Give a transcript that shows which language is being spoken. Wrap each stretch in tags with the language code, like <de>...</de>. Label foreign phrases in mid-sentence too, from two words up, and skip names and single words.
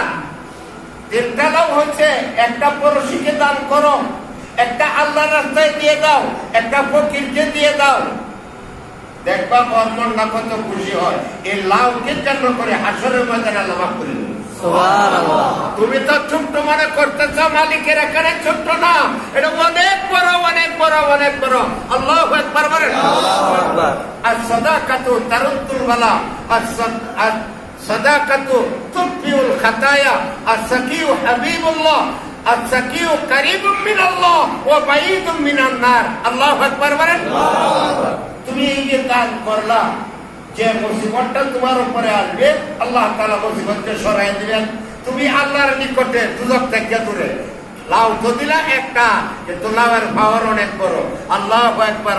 <bn>3টা লাভ হচ্ছে, একটা পড়শিকে দান করো, একটা আল্লাহর রাস্তায় দিয়ে দাও, একটা ফকিরকে দিয়ে দাও। দেখবা ওর মনটা কত খুশি হয়। এই লাভকে কেন্দ্র করে হাসরের ময়দানে আল্লাহ মাফ করে দেবে। তুমি তো ছোট্ট মনে করতেছ, মালিকের এখানে ছোট্ট না, এটা অনেক বড়, অনেক বড়, অনেক বড়।</bn> <ar>الله أكبر</ar> <bn>বলেন।</bn> <ar>الصدقة ترد البلاء، الصدقة تطفئ الخطايا، السخي حبيب الله، السخي قريب من الله وبعيد من النار. الله أكبر</ar> <bn>বলেন। তুমি এই যে দান করলা, যে মুসিবতটা তোমার উপরে আসবে আল্লাহ তাআলা মুসিবতকে সরাই দিবেন। তুমি আল্লাহর নিকটে দুজক থেকে দূরে। লাউ তো দিলা একটা, কিন্তু লাউয়ের পাওয়ার অনেক বড়।</bn> <ar>الله أكبر.</ar>